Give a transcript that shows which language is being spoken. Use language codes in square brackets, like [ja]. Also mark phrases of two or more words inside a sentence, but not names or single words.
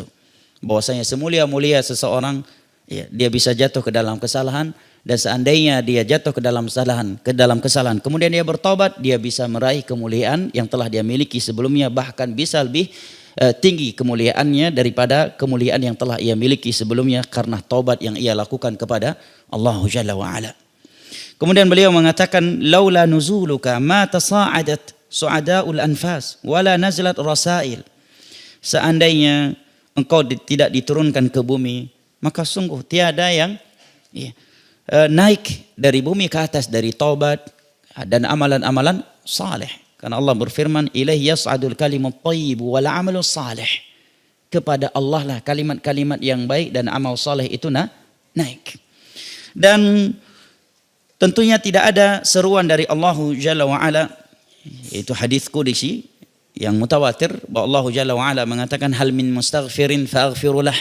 [id] Bahwasanya semulia-mulia seseorang, ya, dia bisa jatuh ke dalam kesalahan dan seandainya dia jatuh ke dalam kesalahan, kemudian dia bertobat, dia bisa meraih kemuliaan yang telah dia miliki sebelumnya, bahkan bisa lebih tinggi kemuliaannya daripada kemuliaan yang telah ia miliki sebelumnya karena taubat yang ia lakukan kepada Allah [ar] جل وعلا. [id] Kemudian beliau mengatakan, [ar] لولا نزولك ما تصاعدت صعداء الأنفس ولا نزلت رسائل. [id] Seandainya engkau tidak diturunkan ke bumi, maka sungguh tiada yang naik dari bumi ke atas dari taubat dan amalan-amalan saleh. Karena Allah berfirman, [ar] إليه يصعد الكلم الطيب والعمل الصالح. [id] Kepada Allah lah kalimat-kalimat yang baik dan amal saleh itu naik. Dan tentunya tidak ada seruan dari Allah [ar] جل وعلا, [id] itu hadis qudsi yang mutawatir bahwa Allah [ar] جل وعلا [id] mengatakan [ar] هل من مستغفر فأغفر له.